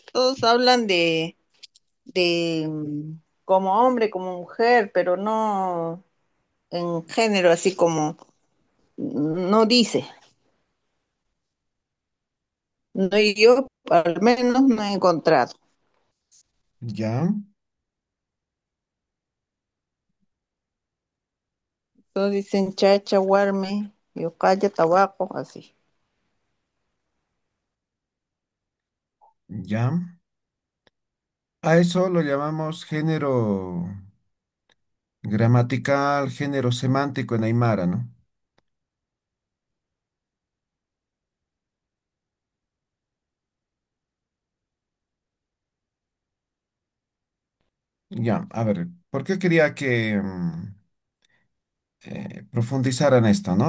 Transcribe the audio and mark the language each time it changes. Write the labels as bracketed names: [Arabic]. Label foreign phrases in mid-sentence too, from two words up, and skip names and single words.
[Spanish] Todos hablan de como hombre, como mujer, pero no en género, así como no dice. No, yo al menos no he encontrado. Ya, Todos dicen chacha, guarme, yocaya, tabaco, así. ya. A eso lo llamamos género gramatical, género semántico en Aymara, ¿no? Ya, a ver, ¿por qué quería que profundizaran esto, ¿no?